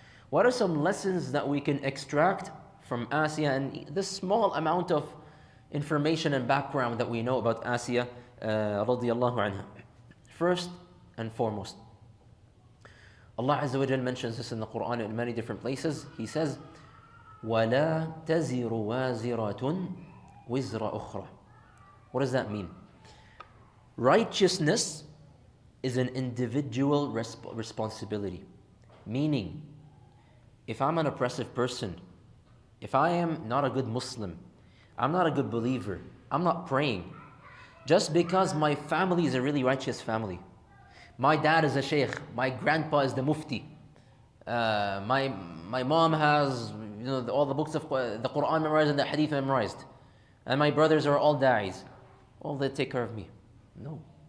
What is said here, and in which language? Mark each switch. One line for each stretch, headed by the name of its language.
English: What are some lessons that we can extract from Asiya and this small amount of information and background that we know about Asiya radiyallahu anha? First and foremost, Allah Azza wa Jal mentions this in the Quran in many different places. He says,
Arabic: وَلَا تَزِرُ وَازِرَةٌ وِزْرَ أُخْرَى.
English: What does that mean? Righteousness is an individual responsibility. Meaning, if I'm an oppressive person, if I am not a good Muslim, I'm not a good believer, I'm not praying, just because my family is a really righteous family, my dad is a sheikh, my grandpa is the mufti, my mom has all the books of the Quran memorized and the hadith memorized, and my brothers are all da'is, all they take care of me. No.